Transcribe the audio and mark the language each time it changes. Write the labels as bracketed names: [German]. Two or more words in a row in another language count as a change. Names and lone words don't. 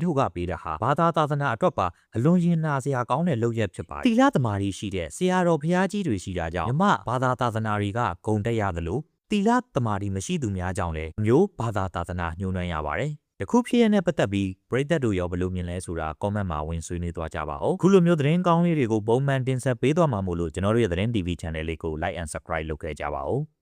[Burmese] ထုတ်ကပေးတာဟာဘာသာသာသနာအတွက်ပါအလွန်ရင်နာစရာကောင်းတဲ့လုပ်ရက်ဖြစ်ပါတယ်တိလသမားကြီးရှိတဲ့ဆရာတော်ဘုရားကြီးတွေရှိတာကြောင့်မြမဘာသာသာသနာတွေကဂုံတက်ရသလိုတိလသမားကြီးမရှိသူများကြောင့်လည်းမျိုးဘာသာသာသနာညှိုးနှွမ်းရပါတယ်တခုဖြစ်ရတဲ့ပတ်သက်ပြီးပရိသတ်တို့ရောဘယ်လိုမြင်လဲဆိုတာ comment မှာဝင်ဆွေးနွေးသွားကြပါဦးခုလိုမျိုးသတင်းကောင်းလေးတွေကိုပုံမှန်တင်ဆက်ပေးသွားမှာမို့လို့ကျွန်တော်တို့ရဲ့သတင်း [English] TV channel [Burmese] လေးကို [English] like and subscribe [Burmese] လုပ်ခဲ့ကြပါဦး